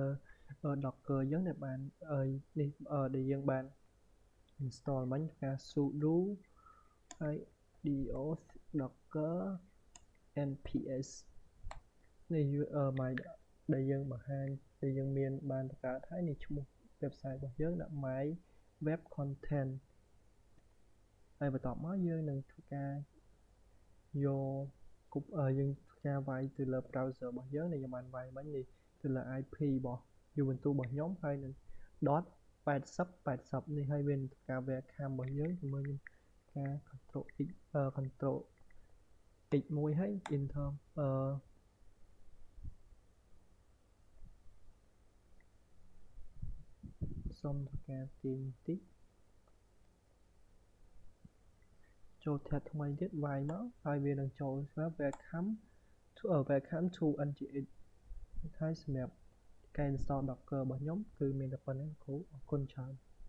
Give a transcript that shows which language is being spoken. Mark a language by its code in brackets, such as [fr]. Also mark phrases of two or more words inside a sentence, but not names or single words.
[km] Docker យើងដែលបាននេះដែលយើងបាន install មិញការ sudo ហើយ [en] dios docker nps [km] នេះដែលយើងបង្ហាញដែលយើងមានបានបង្កើតហើយនេះឈ្មោះ website របស់យើងដាក់ [en] my web content [km] ហើយបន្ទាប់មកយើងនឹងធ្វើការ យកយើងធ្វើការវាយទៅលើ browser របស់យើងដែលយើងបានវាយមិញនេះទៅលើ IP របស់ Ubuntu របស់ខ្ញុំហើយនឹង 80 នេះហើយវាការ welcome របស់យើងជាមួយនឹងការ [en] control x control x1 [km] ហើយ enter សុំធ្វើការទាញបន្តិចចូល tab ថ្មីទៀត y មកហើយវានឹងចូលស្រាប់ [en] welcome to ngx [km] ហើយសម្រាប់ការ [en] install Docker [km] របស់ខ្ញុំគឺមានតែប៉ុណ្្នេះគ្រូអរគុណច្រើន